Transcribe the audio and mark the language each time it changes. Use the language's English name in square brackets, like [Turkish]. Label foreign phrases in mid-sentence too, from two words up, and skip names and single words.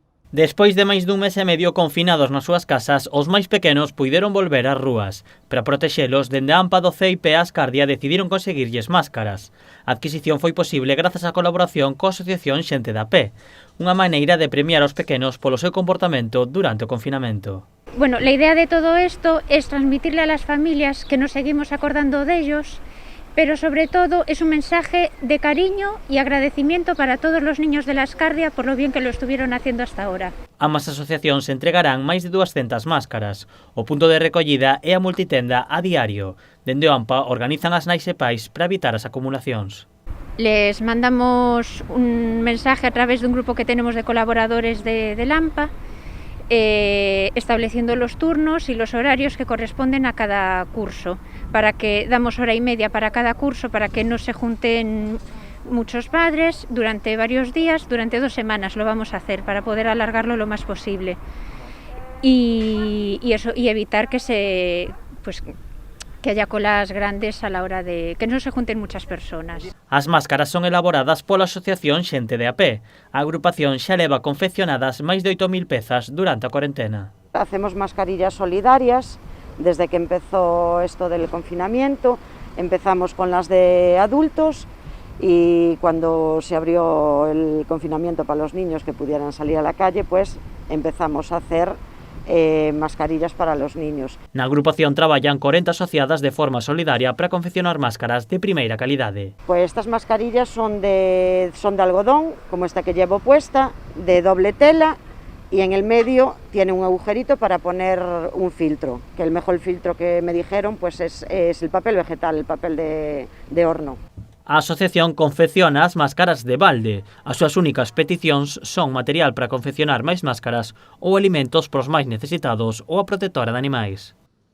[Galician] Despois de máis dun mes e medio confinados nas súas casas, os máis pequenos puideron volver ás rúas. Para protexelos, dende a AMPA do CEIP e a Ascardia decidiron conseguirlles máscaras. A adquisición foi posible grazas á colaboración coa Asociación Xente da Pé, unha maneira de premiar aos pequenos polo seu comportamento durante o confinamento. [Spanish] Bueno, la idea de todo esto es transmitirle a las familias que nos seguimos acordando de ellos, pero sobre todo es un mensaje de cariño y agradecimiento para todos los niños de la Ascardia por lo bien que lo estuvieron haciendo hasta ahora. [Galician] Ambas asociacións entregarán máis de 200 máscaras. O punto de recollida é a multitenda a diario. Dende o AMPA organizan as nais e pais para evitar as acumulacións. [Spanish] Les mandamos un mensaje a través de un grupo que tenemos de colaboradores del AMPA, estableciendo los turnos y los horarios que corresponden a cada curso, para que damos hora y media para cada curso, para que no se junten muchos padres durante varios días, durante 2 semanas lo vamos a hacer, para poder alargarlo lo más posible y evitar que haya colas grandes a la hora de que no se junten muchas personas. [Galician] As máscaras son elaboradas pola Asociación Xente de a Pé. A agrupación xa leva confeccionadas máis de 8.000 pezas durante a cuarentena. [Spanish] Hacemos mascarillas solidarias desde que empezó esto del confinamiento. Empezamos con las de adultos y cuando se abrió el confinamiento para los niños que pudieran salir a la calle, pues empezamos a hacer mascarillas para los niños. [Galician] Na agrupación traballan 40 asociadas de forma solidaria para confeccionar máscaras de primeira calidade. [Spanish] Pues estas mascarillas son de algodón, como esta que llevo puesta, de doble tela, y en el medio tiene un agujerito para poner un filtro, que el mejor filtro que me dijeron pues es el papel vegetal, el papel de horno. [Galician] A asociación confecciona as máscaras de balde. As súas únicas peticións son material para confeccionar máis máscaras ou alimentos pros máis necesitados ou a protectora de animais.